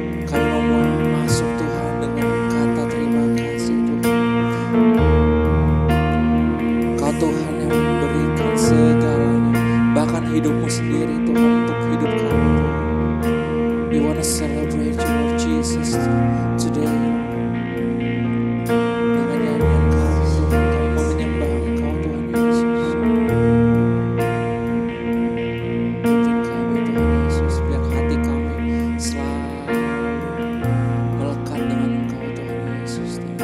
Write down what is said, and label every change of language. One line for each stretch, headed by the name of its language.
Indonesian: Kami mau masuk Tuhan dengan kata terima kasih Tuhan. Kau Tuhan yang memberikan segalanya, bahkan hidupmu sendiri Tuhan untuk hidup kami Tuhan.
English: We want to celebrate you Lord Jesus today.
Indonesian: Dengan nyanyian kami Tuhan, kami mau menyembah Engkau Tuhan Yesus. Pimpin kami Tuhan Yesus, biar hati kami selalu melekat dengan Engkau Tuhan Yesus.